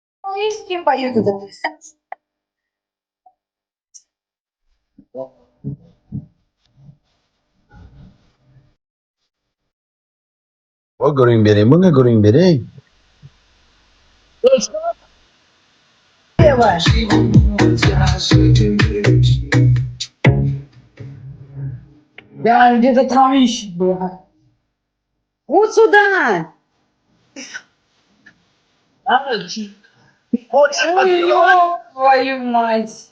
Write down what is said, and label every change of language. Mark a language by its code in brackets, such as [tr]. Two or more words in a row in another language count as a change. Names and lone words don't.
[ru] С кем поют это? O guring bering, bunga guring bering. Я где-то там еще была. Вот сюда! Ой, твою мать!